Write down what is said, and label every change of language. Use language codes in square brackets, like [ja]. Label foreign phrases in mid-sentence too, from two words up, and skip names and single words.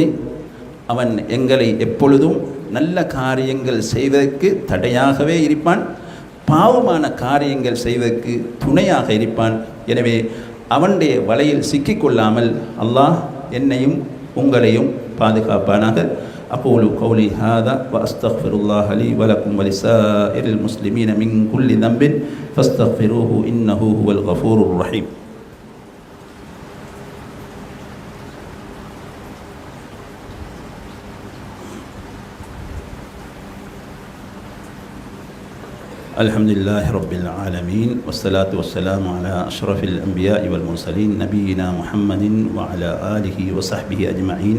[ta] அவன் எங்களை எப்பொழுதும் நல்ல காரியங்கள் செய்வதற்கு தடையாகவே இருப்பான், பாவமான காரியங்கள் செய்வதற்கு துணையாக இருப்பான். எனவே அவனுடைய வலையில் சிக்கிக்கொள்ளாமல் அல்லாஹ் என்னையும் உங்களையும் பாதுகாப்பானாக. [ar] أقول قولي هذا وأستغفر الله لي ولكم ولسائر المسلمين من كل ذنب فاستغفروه إنه هو الغفور الرحيم. الحمد لله رب العالمين والصلاة والسلام على أشرف الأنبياء والمرسلين نبينا محمد وعلى آله وصحبه أجمعين.